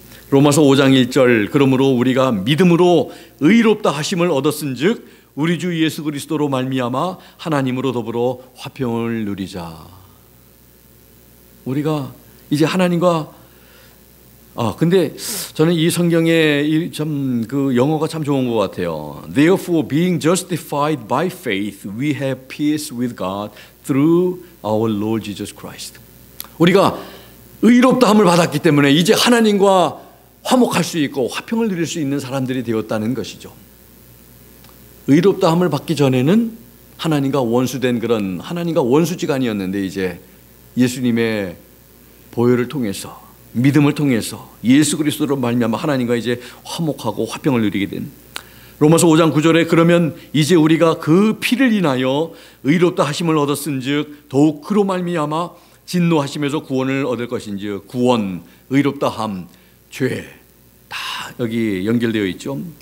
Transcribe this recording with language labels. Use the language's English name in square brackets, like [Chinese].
[Korean] 로마서 5장 1절 그러므로 우리가 믿음으로 의롭다 하심을 얻었은즉 우리 주 예수 그리스도로 말미암아 하나님으로 더불어 화평을 누리자. 우리가 이제 하나님과 근데 저는 이 성경에 참 그 영어가 참 좋은 것 같아요. [English] Therefore, being justified by faith, we have peace with God through our Lord Jesus Christ. [Korean] 우리가 의롭다함을 받았기 때문에 이제 하나님과 화목할 수 있고 화평을 누릴 수 있는 사람들이 되었다는 것이죠. 의롭다함을 받기 전에는 하나님과 원수된 그런 하나님과 원수지간이었는데 이제 예수님의 보혈을 통해서 믿음을 통해서 예수 그리스도로 말미암아 하나님과 이제 화목하고 화평을 누리게 된 로마서 5장 9절에 그러면 이제 우리가 그 피를 인하여 의롭다 하심을 얻었은즉 더욱 그로 말미암아 진노하심에서 구원을 얻을 것인즉 구원, 의롭다함, 죄 다 여기 연결되어 있죠.